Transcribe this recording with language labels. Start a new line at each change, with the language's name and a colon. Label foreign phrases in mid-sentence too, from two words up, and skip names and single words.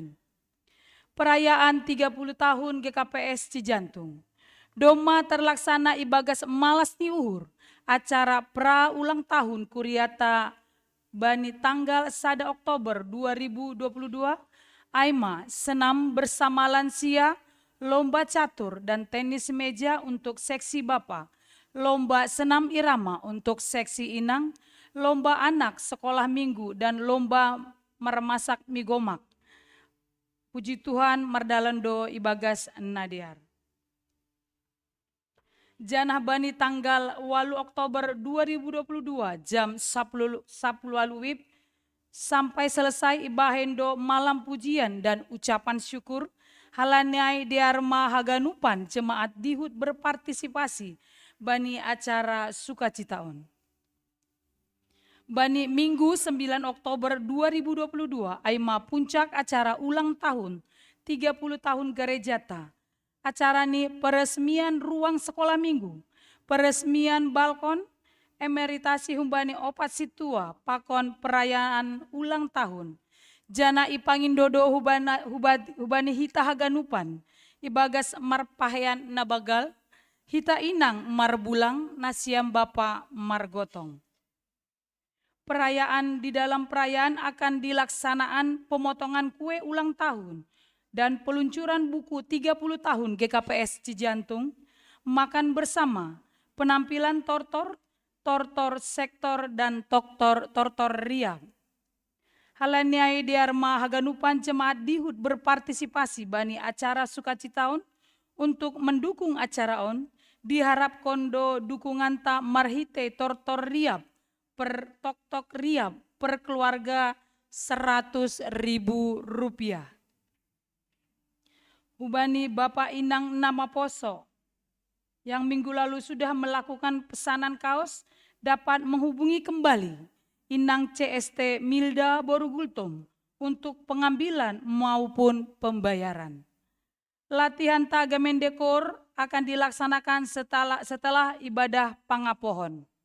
Indonesian: Perayaan 30 tahun GKPS Cijantung. Doma terlaksana
Batak Simalungun: ibagas malas ni uhur,
Indonesian: acara pra ulang tahun kuriata bani tanggal 1 Oktober 2022, aima senam bersama lansia, lomba catur dan tenis meja untuk seksi Bapa, lomba senam irama untuk seksi Inang, lomba anak sekolah minggu dan lomba meremasak mie gomak.
Batak Simalungun: Puji Tuhan mardalendo ibagas nadear. Janah bani tanggal 8 Oktober 2022 jam 10 WIB sampai selesai ibahendo
Indonesian: malam pujian dan ucapan syukur
Batak Simalungun: halanai diarma haganupan jemaat dihut berpartisipasi bani acara sukacitaon.
Indonesian: Bani Minggu 9 Oktober 2022 aima puncak acara ulang tahun 30 tahun Gerejata. Acara ini peresmian ruang sekolah minggu, peresmian balkon,
Batak Simalungun: emeritasi humbani opat situa, pakon perayaan ulang tahun. Jana ipangindodo hubani hita haganupan, ibagas marpahean nabagal, hita inang marbulang nasiam bapa margotong.
Indonesian: Perayaan di dalam perayaan akan dilaksanaan pemotongan kue ulang tahun dan peluncuran buku 30 tahun GKPS Cijantung, makan bersama, penampilan tortor sektor dan tortor riang.
Batak Simalungun: Halaniai diarma haganupan jemaat dihut berpartisipasi bani acara sukacitaon
Indonesian: untuk mendukung acara
Batak Simalungun: on, diharap kondo dukungan ta marhite tortor riap per tok riap per keluarga Rp100.000.
Indonesian: Hubani Bapak Inang Namaposo yang minggu lalu sudah melakukan pesanan kaos dapat menghubungi kembali Inang CST Milda Borugultom untuk pengambilan maupun pembayaran. Latihan tagamen dekor akan dilaksanakan setelah ibadah pangapohon.